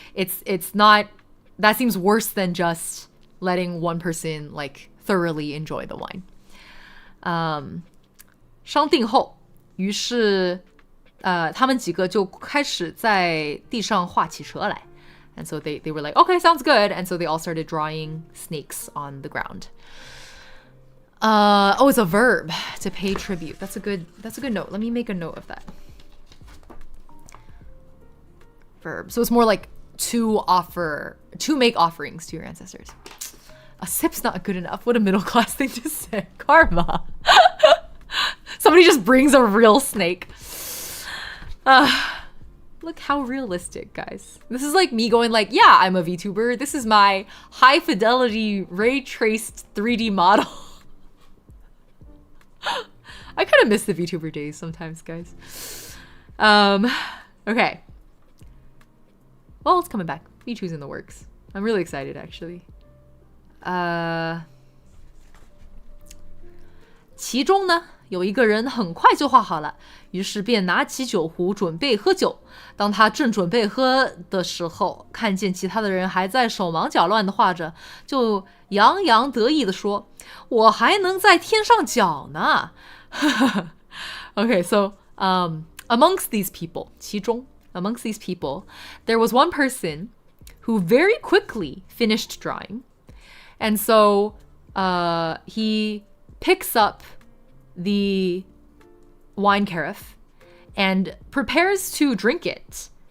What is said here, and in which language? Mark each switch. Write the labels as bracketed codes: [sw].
[en] It's not, that seems worse than just letting one person like thoroughly enjoy the wine. [zh] 商定后，于是他们几个就开始在地上画起蛇来。 [en] And so they were like, okay, sounds good. And so they all started drawing snakes on the ground. It's a verb, to pay tribute. That's a good note. Let me make a note of that. Verb. So it's more like to make offerings to your ancestors. A sip's not good enough. What a middle class thing to say. Karma. Somebody just brings a real snake. Look how realistic, guys. This is like me going like, yeah, I'm a VTuber. This is my high fidelity ray traced 3D model. I kind of miss the VTuber days sometimes, guys. Okay. Well, it's coming back. VTuber's in the works. I'm really excited, actually. [zh] 其中呢，有一个人很快就画好了，于是便拿起酒壶准备喝酒。当他正准备喝的时候，看见其他的人还在手忙脚乱的画着，就洋洋得意地说：“我还能在天上脚呢。” [en] Okay, so amongst these people, 其中 amongst these people, there was one person who very quickly finished drawing, and so he picks up the wine carafe and prepares to drink it.